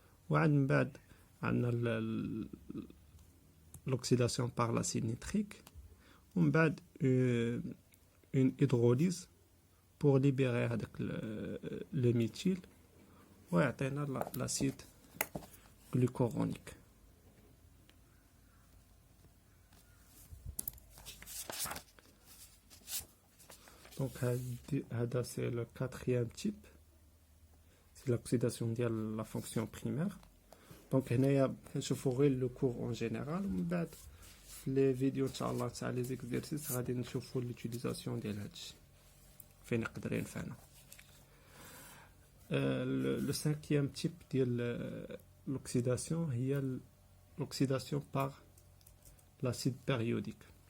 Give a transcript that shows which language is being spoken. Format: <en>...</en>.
<ar>وعاد من بعد عندنا</ar> <fr>l'oxydation par l'acide nitrique,</fr> <ar>ومن بعد</ar> <fr>une hydrolyse pour libérer</fr> <ar>هذاك</ar> <fr>le méthyle</fr> <ar>ويعطينا</ar> <fr>l'acide glucuronique. Donc</fr> <ar>هذا</ar> <fr>c'est le quatrième type, c'est l'oxydation</fr> <ar>ديال</ar> <fr>la fonction primaire.</fr> <ar>Donc هنايا كنشوفوا غير</ar> <fr>le cours en général,</fr> <ar>ومن بعد في</ar> <fr>les vidéos</fr> <ar>ان شاء الله تاع</ar> <fr>les exercices</fr> <ar>غادي نشوفوا l'utilisation ديال هادشي فين يقدر ينفعنا.</ar> <fr>Le cinquième type</fr> <ar>ديال</ar> <fr>l'oxydation</fr> <ar>هي</ar> <fr>l'oxydation par l'acide périodique.</fr>